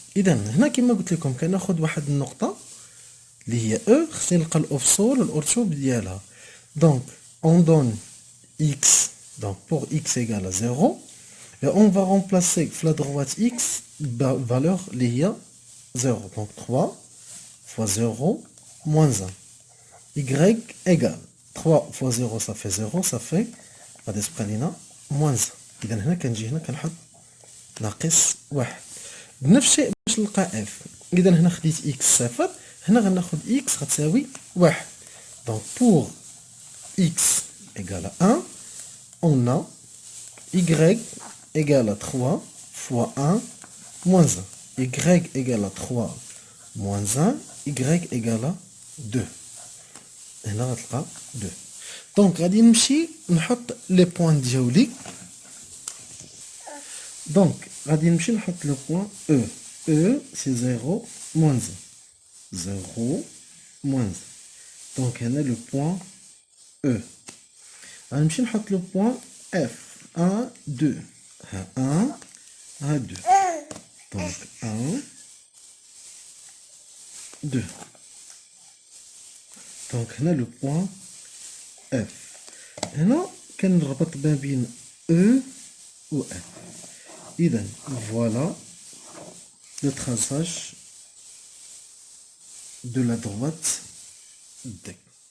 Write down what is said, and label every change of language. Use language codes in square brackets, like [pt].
[ar] إذا هنا كما قلت لكم كناخد واحد النقطة اللي هي E خصني نلقى الأفصول والأرسوب ديالها. [fr] Donc on donne X, donc pour X égale à 0 et on va remplacer la droite X valeur [ar] اللي هي [fr] 0. Donc 3 fois 0 moins 1. Y égale 3 fois 0 ça fait 0 ça fait [ar] غادي تبقى لينا [fr] moins 1. [ar] إذا هنا كنجي هنا كنحط ناقص 1. بنفس الشيء باش نلقى F. إذا هنا خديت X صفر هنا غناخد X غتساوي 1. [fr] Donc pour X égale à 1 on a Y égale à 3 fois 1 moins 1. Y égale à 3 moins 1 Y égale à 2. [ar] هنا غتلقى 2. دونك غادي نمشي نحط لي بوين ديالي. دونك غادي نمشي نحط لو بوين E. [fr] E c'est 0 moins 1. 0 moins 1. [ar] دونك هنا لو بوين E. غنمشي نحط لو بوين F. 1 2 ها 1 ها 2. دونك 1 2. دونك هنا لو بوين F. هنا كنربط ما بين E و F. [fr] إذا فوالا le traçage de la droite D.